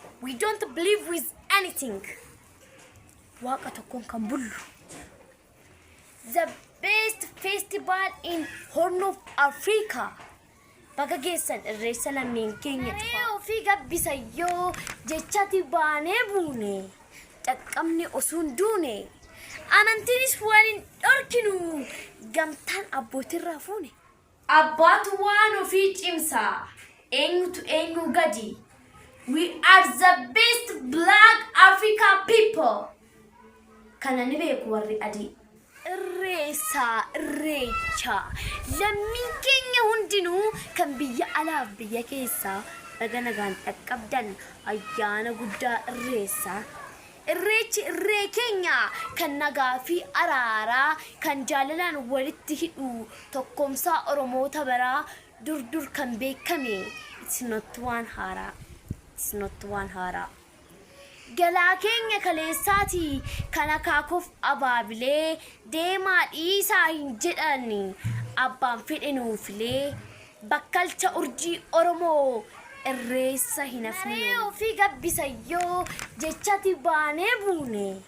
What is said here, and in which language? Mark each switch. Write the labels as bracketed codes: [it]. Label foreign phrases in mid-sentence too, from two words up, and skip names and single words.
[en] We don't believe with anything. [om] Waaqa tokkoon kan bullu. [en] The best festival in Horn of Africa. [om] Baga geessan, irreessa lammiin keenya. Naree ofii gabbisa yoo jechati baanee buune. Caqqabni osuun duune. Amantiinis waan hin dhorkinu. Gamtaan abbootirraa fuune. Abbaatu waan ofii cimsa. Eenyutu eenyu gadi? [en] We are the best black Africa people. [om] Kana ni beeku warri adii. Irreessa, irreecha. Lammiin keenya hundinuu kan biyya alaaf biyya keessaa baga nagaan dhaqqabdan ayyaana guddaa irreessa. Irreechi irree keenya kan nagaa fi araaraa, kan jaalalaan walitti hidhu, tokkoomsaa Oromoota baraa dur dur kan beekame. [en] It's not one haaraa. It's not one haaraa. [om] Galaa keenya kaleessaati kan akaakuuf abaabilee deemaa dhiisaa hin jedhani. Abbaan fedhe nuufilee bakkalcha urjii Oromoo irreessa hin hafne. Naree ofii gabbisa yoo jechati baanee buune.